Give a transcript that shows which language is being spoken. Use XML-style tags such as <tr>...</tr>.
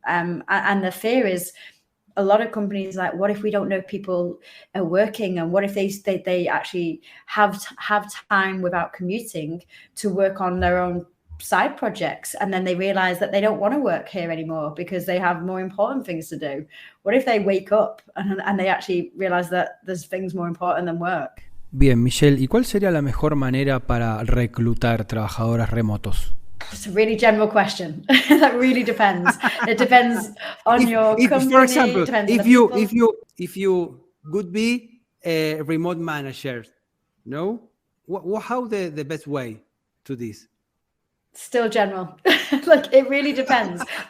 <en>And the fear is, a lot of companies like, what if we don't know if people are working, and what if they actually have time without commuting to work on their own side projects, and then they realize that they don't want to work here anymore because they have more important things to do. What if they wake up and they actually realize that there's things more important than work?</en> <es>Bien, Michelle, ¿y cuál sería la mejor manera para reclutar trabajadores remotos?</es> <en>It's a really general question. That really depends. It depends on your company. For example, if you would be a remote manager, no? How the best way to this? Still general. Like, it really depends.</en>